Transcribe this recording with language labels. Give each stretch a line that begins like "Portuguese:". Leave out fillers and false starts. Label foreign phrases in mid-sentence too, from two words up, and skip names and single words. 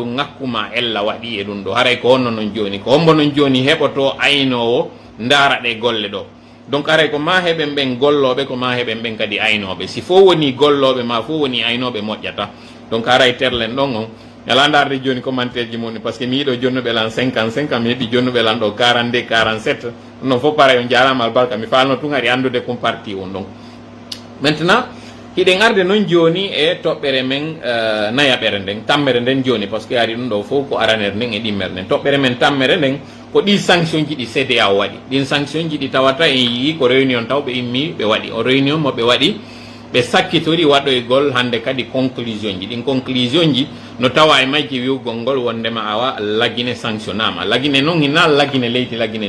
Fula: ŋakkuma ella waɗi e ɗum ɗo haray ko honno noon joni ko hombo noon joni heɓoto aynowo ndaara ɗe golle ɗo donc haray ko ma heɓen ɓen golloɓe ko ma heɓen ɓen kadi aynoɓe si fo woni golloɓe ma fo woni aynoɓe moƴƴata donc haray terlen ɗon on ala darde joni commentaire ji moni
French: par ce que
Fula: mi yiiɗo jonnuɓe lan 55 mi heeɓi jonnuɓe lan ɗo 42 47 non fof pareil on jarama albarka mi falno tun ari andude kon parti on ɗon maintenant hiɗen arde noon joni e toɓɓere men nayaɓere nden tammere nden joni
French: par ce que
Fula: ari ɗum ɗo fof ko aranere nden e ɗimmere nden toɓɓere men tammere nden ko ɗi sanction ji ɗi CEDEAO waɗi ɗin sanction ji ɗi tawata en yii ko réunion taw ɓe immi ɓe waɗi o réunion mo ɓe waɗi ɓe sakkitori waɗoygol hande kadi conclusion ji ɗin conclusion ji no tawa e majji wiwgol ngol wondema awa lagine sanctionnama lagine noon hina lagine leydi lagine